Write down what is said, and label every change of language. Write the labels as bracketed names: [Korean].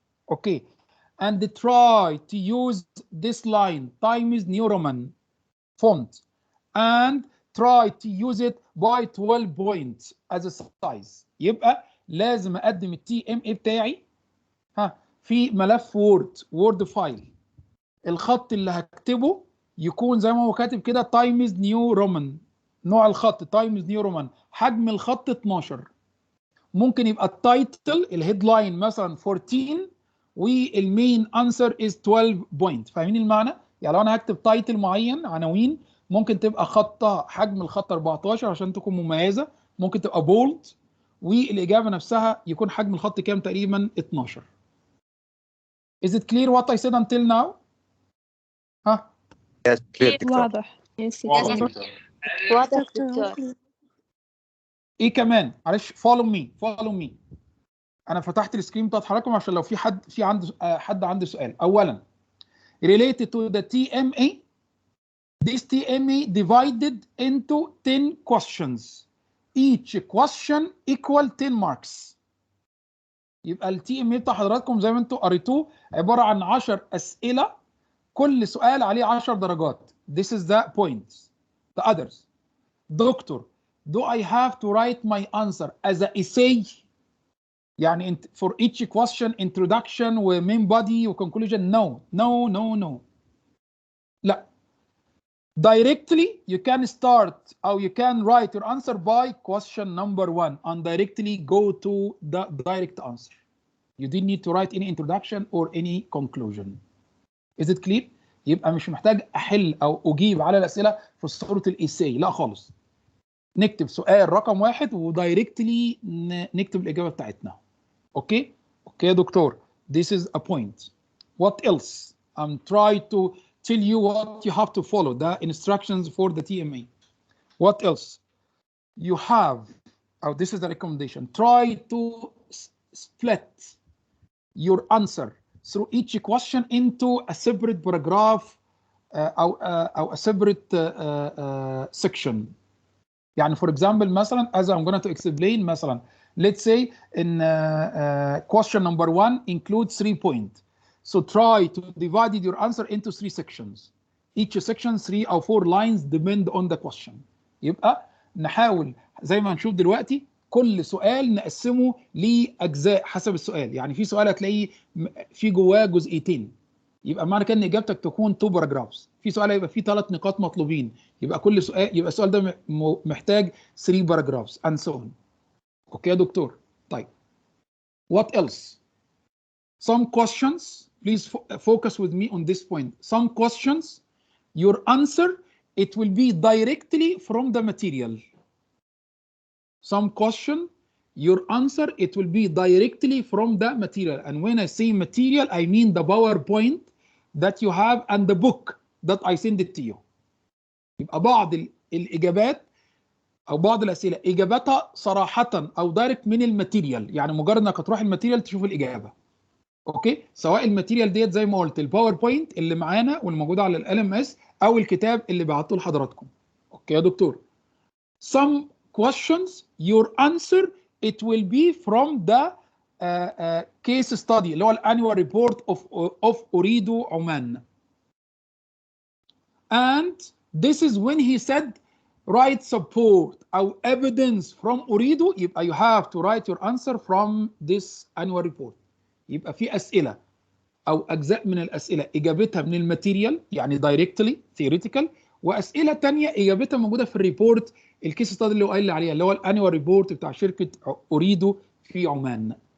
[English] Okay, and try to use this line, Times New Roman font, and try to use it by 12 points as a size. [Arabic] يبقى لازم اقدم ال TMA بتاعي في ملف وورد فايل. الخط اللي هكتبه يكون زي ما هو كاتب كده تايمز نيو رومان، نوع الخط تايمز نيو رومان، حجم الخط 12. ممكن يبقى التايتل الهيدلاين مثلا 14 والمين انسر از 12 بوينت. فاهمين المعنى؟ يعني لو انا هكتب تايتل معين، عناوين، ممكن تبقى خطه حجم الخط 14 عشان تكون مميزه، ممكن تبقى بولد، والاجابه نفسها يكون حجم الخط كام؟ تقريبا 12. [English] Is it clear what I said until now؟ ها؟ Yes, clear doctor. [Arabic] واضح. واضح دكتور. ايه كمان؟ معلش [English] follow me. [Arabic] انا فتحت السكرين بتاعت حضراتكم عشان لو في حد عنده سؤال. [English] اولا related to the TMA, this TMA divided into 10 questions. Each question equal 10 marks. [Arabic] يبقى ال TMA بتاع حضراتكم زي ما انتم قريتوه عباره عن 10 اسئله، كل سؤال عليه 10 درجات. [English] This is the points. The others. Doctor, do I have to write my answer as an essay؟ يعني for each question introduction و main body و conclusion؟ No. [Arabic] لا. [English] Directly you can start or you can write your answer by question number 1 and directly go to the direct answer. You didn't need to write any introduction or any conclusion. Is it clear؟ [Arabic] يبقى مش محتاج احل او اجيب على الاسئله في صوره الايساي، لا خالص. نكتب سؤال رقم 1 ودايركتلي نكتب الاجابه بتاعتنا. اوكي يا دكتور. [English] This is a point. What else? I'm trying to tell you what you have to follow, the instructions for the TMA. What else? You have, this is the recommendation, try to split your answer through each question into a separate paragraph or a separate section. يعني for example مثلا as I'm going to explain مثلا let's say in question number 1 includes 3 points. So try to divide your answer into 3 sections. Each section 3 or 4 lines depend on the question. [Arabic] يبقى نحاول زي ما هنشوف دلوقتي كل سؤال نقسمه لأجزاء حسب السؤال. يعني في سؤال هتلاقيه في جواه جزئيتين، يبقى معنى كده ان اجابتك تكون 2 باراجرافز. في سؤال هيبقى فيه 3 نقاط مطلوبين، يبقى كل سؤال يبقى السؤال ده محتاج 3 باراجرافز [English] and so on. [Arabic] اوكي يا دكتور. [English] طيب what else? Some questions, please focus with me on this point. Some questions, your answer, it will be directly from the material. Some question, your answer, it will be directly from the material. And when I say material, I mean the PowerPoint that you have and the book that I send it to you. [Arabic] يبقى بعض الإجابات أو بعض الأسئلة إجابتها صراحة أو دايركت من الماتيريال، يعني مجرد إنك هتروح الماتيريال تشوف الإجابة. اوكي، سواء الماتيريال ديت زي ما قلت الباوربوينت اللي معانا والموجوده على ال LMS او الكتاب اللي بعته لحضراتكم. اوكي يا دكتور. [English] Some questions your answer it will be from the case study [Arabic] اللي هو [English] الانnual report of Ooredoo عمان. And this is when he said write support او evidence from Ooredoo, يبقى you have to write your answer from this annual report. [Arabic] يبقى في اسئله او اجزاء من الاسئله اجابتها من الماتيريال يعني دايركتلي ثيوريتيكال، واسئله ثانيه اجابتها موجوده في الريبورت الكيس ستادي اللي هو قايل لي عليها اللي هو الانيوال ريبورت بتاع شركه أوريدو في عمان.